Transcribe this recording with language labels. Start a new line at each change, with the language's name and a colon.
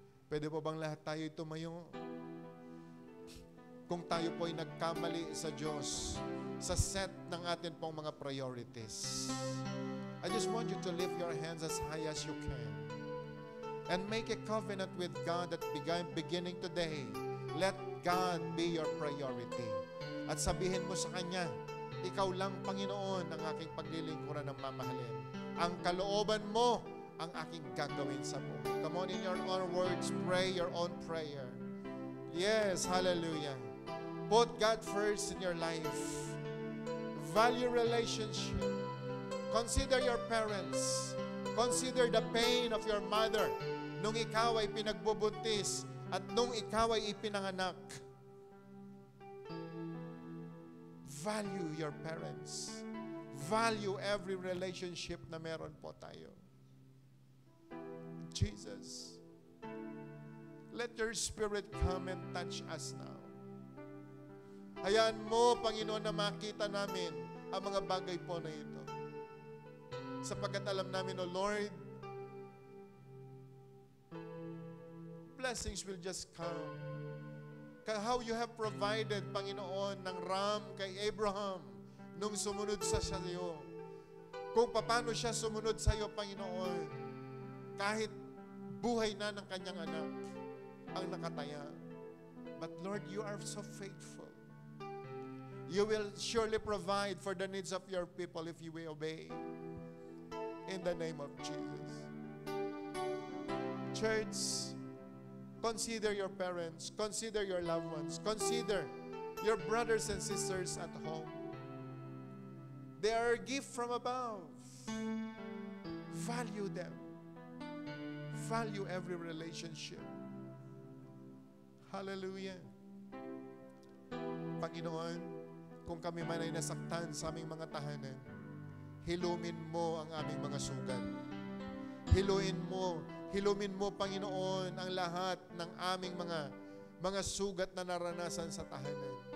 Filipino: Pwede po bang lahat tayo tumayo? Kung tayo po ay nagkamali sa Diyos, sa set ng atin pong mga priorities,
English: I just want you to lift your hands as high as you can and make a covenant with God that beginning today, let God be your priority.
Filipino: At sabihin mo sa Kanya, ikaw lang, Panginoon, ang aking paglilingkuran ng mamahalin. Ang kalooban mo ang aking gagawin sa buhay.
English: Come on, in your own words, pray your own prayer. Yes, hallelujah. Put God first in your life. Value relationship. Consider your parents. Consider the pain of your mother
Filipino: nung ikaw ay pinagbubuntis at nung ikaw ay ipinanganak.
English: Value your parents. Value every relationship
Filipino: na meron po tayo.
English: Jesus, let your Spirit come and touch us now.
Filipino: Hayaan mo, Panginoon, na makita namin ang mga bagay po na ito. Sapagkat alam namin,
English: O Lord, blessings will just come. How you have provided, Panginoon,
Filipino: ng ram kay Abraham nung sumunod sa iyo. Kung paano siya sumunod sa iyo, Panginoon, kahit buhay na ng kanyang anak ang nakataya.
English: But Lord, you are so faithful. You will surely provide for the needs of your people if you will obey. In the name of Jesus. Church, consider your parents, consider your loved ones, consider your brothers and sisters at home. They are a gift from above. Value them. Value every relationship. Hallelujah.
Filipino: Panginoon, kung kami man ay nasaktan sa aming mga tahanan, hilumin mo ang aming mga sugat. Hilumin mo, Panginoon, ang lahat ng aming mga sugat na naranasan sa tahanan.